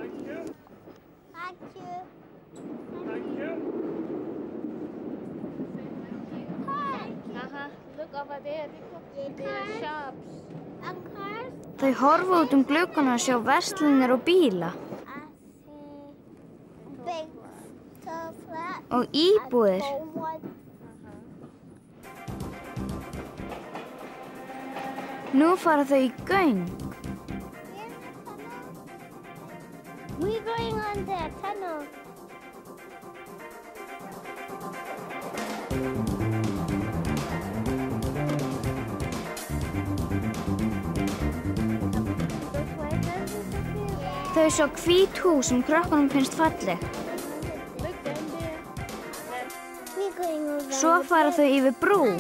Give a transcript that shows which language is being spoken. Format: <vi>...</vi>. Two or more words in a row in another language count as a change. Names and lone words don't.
<is>Þau horfa út gluggana að sjá verslanir og bíla. Og íbúðir. Nú fara þau í göng.</is> <en>We're going on the tunnel.</en> <is>Þau sjá hvít hús sem krökkunum finnst falleg. Svo fara þau yfir brú.</is>